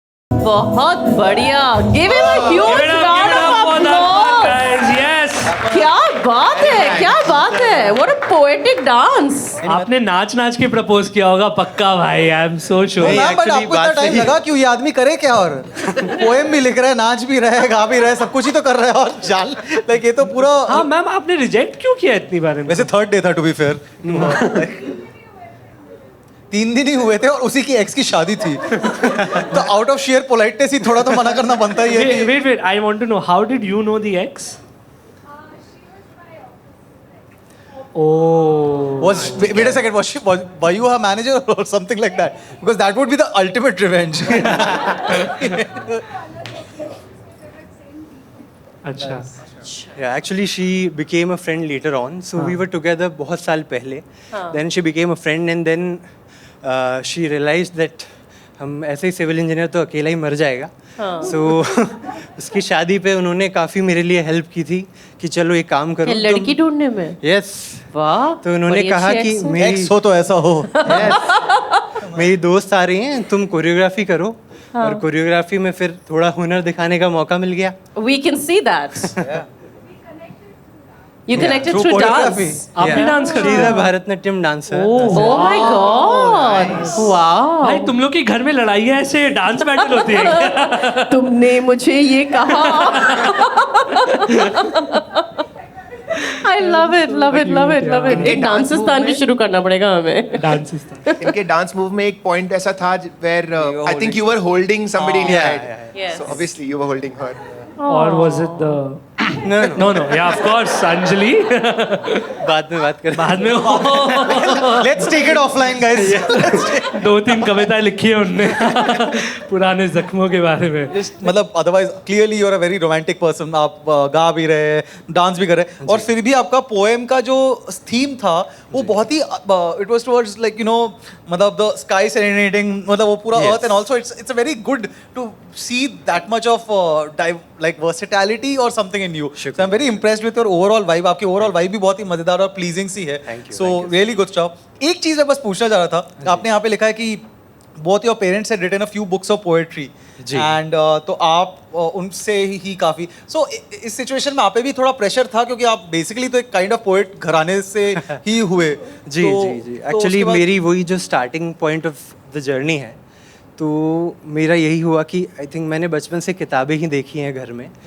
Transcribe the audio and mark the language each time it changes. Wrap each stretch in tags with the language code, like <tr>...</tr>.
<hi>बहुत बढ़िया.</hi> <en>Give him a huge round of applause. Yes. क्या बात है, क्या बात है. What a poetic dance.</en> <hi>आपने नाच के प्रपोज किया होगा पक्का भाई.</hi> <en>I am so sure.</en> <hi>Ma'am, but आपको इतना टाइम लगा क्यों? ये आदमी करे क्या? और पोएम भी लिख रहा है, नाच भी रहा है, गा भी रहा है, सब कुछ ही तो कर रहा है. और जान, लाइक ये तो पूरा. हाँ मैम, आपने रिजेक्ट क्यों किया इतनी बार?</hi> <en>वैसे third day था, to be fair.</en> <hi>3 दिन ही हुए थे और उसी की एक्स की शादी थी. तो आउट ऑफ शेयर पोलाइटनेस ही थोड़ा तो मना करना बनता ही है.</hi> <en>Wait. I want to know, how did you know the ex? Oh. Wait a second. Were you her manager or something like that? Because that would be the ultimate revenge.</en> <hi>अच्छा.</hi> <en>Yeah, actually she became a friend later on. So we were together</en> <hi>बहुत साल पहले.</hi> <en>Then she became a friend and then she realized that</en> <hi>हम ऐसे ही civil engineer तो अकेला ही मर जाएगा. So उसकी शादी पे उन्होंने काफ़ी मेरे लिए हेल्प की थी कि चलो एक काम करो. लड़की ढूंढने में?</hi> <en>Yes.</en> <hi>वाह. तो उन्होंने कहा कि मेरी एक्स हो तो ऐसा हो. yes, मेरी दोस्त आ रही हैं, तुम कोरियोग्राफी करो. और कोरियोग्राफी में फिर थोड़ा हुनर दिखाने का मौका मिल गया.</hi> <en>We can see that. You connected Through through choreography. dance.</en> <hi>आपने डांस कर</hi> <en>She's</en> <hi>दिया?</hi> <en>a Bharatanatyam dancer. Oh my God. Wow.</en> <hi>भाई तुम लोग की घर में लड़ाइयाँ ऐसे डांस बैटल होती है? तुमने मुझे ये कहा. I love it. एक डांसिस्तान भी शुरू करना पड़ेगा हमें. डांस इनके डांस मूव में एक पॉइंट ऐसा था</hi> <en>where I think you were holding somebody in your head. Yes. So obviously you were holding her. Or was it the No. Yeah, of course, Anjali.</en> <hi>बाद में बात करें. बाद में</hi> <en>Let's take it offline, guys.</en> <hi>2-3 कविताएं लिखी है उनने पुराने जख्मों के बारे में.</hi> <en>मतलब otherwise clearly you are a very romantic person.</en> <hi>आप गा भी रहे हैं, डांस भी कर रहे हैं, और फिर भी आपका पोएम का जो थीम था वो बहुत ही</hi> <en>It was towards like मतलब the sky serenading, मतलब वो पूरा earth, and also it's a very good to see that much of like versatility or something in you. So I'm very impressed with your overall vibe.</en> <hi>आपकी</hi> <en>overall vibe</en> <hi>भी बहुत ही मजेदार और</hi> <en>pleasing</en> <hi>सी है.</hi> <en>So really good stuff.</en> <hi>एक चीज मैं बस पूछना चाह रहा था, आपने यहाँ पे लिखा है कि</hi> <en>both your parents had written a few books of poetry.</en> <hi>Ji. And तो आप उनसे ही काफ़ी इस सिचुएशन में आप पे भी थोड़ा प्रेशर था क्योंकि आप बेसिकली तो एक काइंड ऑफ पोएट घराने से ही हुए. जी जी जी एक्चुअली मेरी वही जो starting point of the journey है, तो मेरा यही हुआ कि आई थिंक मैंने बचपन से किताबें ही देखी हैं घर में.</hi>